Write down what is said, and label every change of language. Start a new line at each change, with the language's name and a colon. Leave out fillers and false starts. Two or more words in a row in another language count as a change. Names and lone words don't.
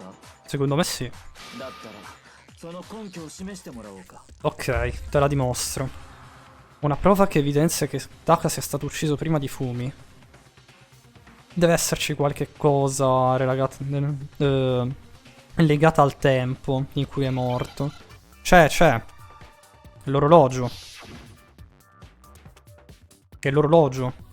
Italian: Secondo me sì.
Japanese: だったらその根拠を示してもらおうか
Italian: Ok, te la dimostro. Una prova che evidenzia che Taka sia stato ucciso prima di Fumi. Deve esserci qualche cosa legata al tempo in cui è morto. C'è. L'orologio. Che è l'orologio.